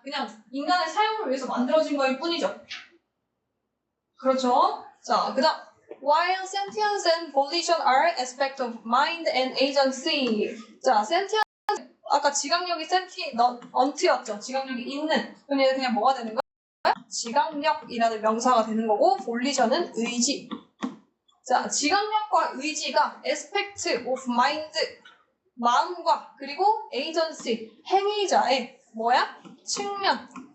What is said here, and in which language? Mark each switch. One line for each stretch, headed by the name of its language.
Korean: 그냥 인간의 사용을 위해서 만들어진 거일 뿐이죠. 그렇죠? 자, 그다음
English: while sentience and volition are aspects of mind and agency.
Korean: 자, sentience 아까 지각력이 언트였죠. 지각력이 있는. 그럼 얘는 그냥 뭐가 되는 거야? 지각력이라는 명사가 되는 거고 volition은 의지. 자, 지각력과 의지가
English: aspect of mind
Korean: 마음과 그리고 agency 행위자의 뭐야? 측면.